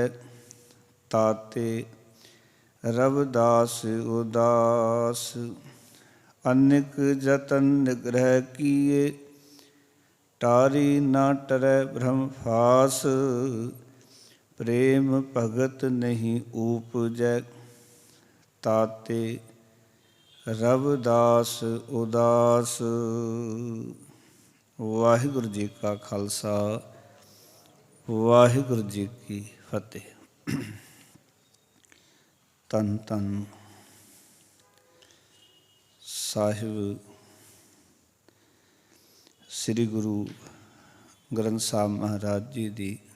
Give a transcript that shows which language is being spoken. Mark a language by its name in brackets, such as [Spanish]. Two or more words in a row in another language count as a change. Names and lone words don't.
[Punjabi] ਤਾਤੇ ਰਵਿਦਾਸ ਉਦਾਸ, ਅਨੇਕ ਜਤਨ ਨਿਗ੍ਰਹ ਕੀਏ। ਟਾਰੀ ਨ ਟਰੈ ਬ੍ਰਹਮਫਾਸ, ਪ੍ਰੇਮ ਭਗਤ ਨਹੀ ਉਪਜੈ। ਤਾਤੇ ਰਵਿਦਾਸ ਉਦਾਸ। ਵਾਹਿਗੁਰੂ ਜੀ ਕਾ ਖਾਲਸਾ, ਵਾਹਿਗੁਰੂ ਜੀ ਕੀ ਫਤਹਿ। ਧੰਨ ਧੰਨ ਸਾਹਿਬ ਸ੍ਰੀ ਗੁਰੂ ਗ੍ਰੰਥ ਸਾਹਿਬ ਮਹਾਰਾਜ ਜੀ ਦੀ